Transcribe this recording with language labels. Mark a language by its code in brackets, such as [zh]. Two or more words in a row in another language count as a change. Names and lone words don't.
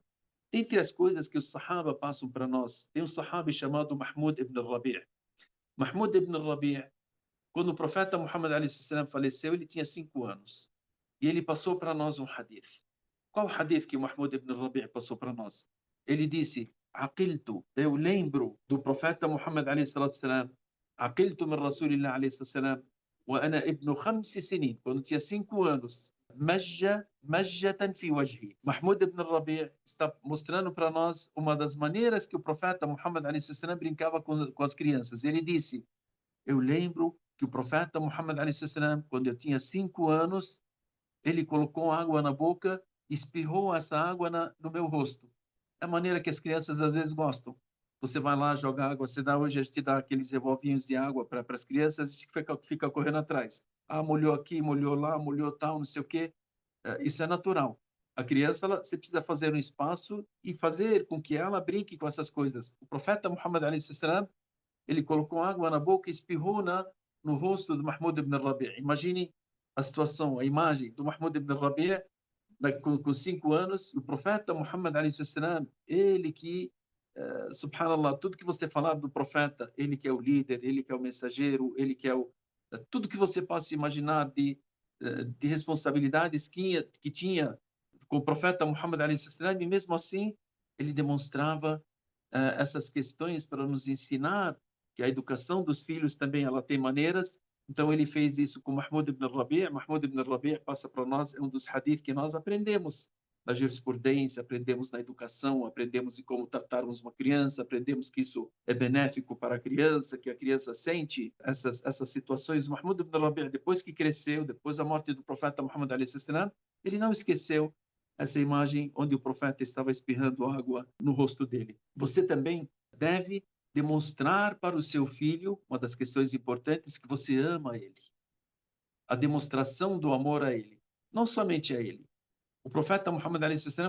[pt] Entre as coisas que os Sahaba passam para nós, tem um Sahabi chamado Mahmoud ibn Rabi'. Mahmoud ibn Rabi', quando o profeta Muhammad a.s. faleceu, ele tinha 5 anos. E ele passou para nós um hadith. Qual hadith que Mahmoud ibn Rabi' passou para nós? ele disse: [ar] Aqiltu, [pt] eu lembro do profeta Muhammad [ar] عليه الصلاة والسلام، عقلت من رسول الله عليه الصلاة والسلام, وأنا ابن 5 سنين, [pt] quando tinha 5 anos. [ar] مجة في وجهي. [pt] Mahmoud ibn Rabi' está mostrando para nós uma das maneiras que o profeta Muhammad alayhi salatu wasalam brincava com as crianças. Ele disse: eu lembro que o profeta Muhammad [ar] عليه الصلاة والسلام, [pt] quando eu tinha 5 anos, ele colocou água na boca, espirrou essa água no meu rosto. É a maneira que as crianças às vezes gostam. Você vai lá, joga água, você dá hoje, a gente dá aqueles revolvinhos de água para as crianças, a gente fica correndo atrás. Ah, molhou aqui, molhou lá, molhou tal, não sei o quê. Isso é natural. A criança, você precisa fazer um espaço e fazer com que ela brinque com essas coisas. O profeta Muhammad [ar] عليه السلام, [pt] ele colocou água na boca e espirrou no rosto de Mahmoud ibn Rabi'. Imagine a situação, a imagem do Mahmoud ibn Rabi' com 5 anos, o profeta Muhammad [ar] عليه السلام, [pt] ele que, subhanallah, tudo que você falar do profeta, ele que é o líder, ele que é o mensageiro, ele que é tudo que você possa imaginar de responsabilidades que tinha com o profeta Muhammad [ar] عليه السلام, [pt] e mesmo assim ele demonstrava essas questões para nos ensinar que a educação dos filhos também ela tem maneiras. Então ele fez isso com Mahmoud ibn Rabi'. Mahmoud ibn Rabi' passa para nós, é um dos hadith que nós aprendemos na jurisprudência, aprendemos na educação, aprendemos em como tratarmos uma criança, aprendemos que isso é benéfico para a criança, que a criança sente essas situações. Mahmoud ibn Rabi', depois que cresceu, depois da morte do profeta Muhammad [ar] عليه السلام, [pt] ele não esqueceu essa imagem onde o profeta estava espirrando água no rosto dele. Você também deve demonstrar para o seu filho, uma das questões importantes, que você ama ele. A demonstração do amor a ele. Não somente a ele. O profeta Muhammad a.s.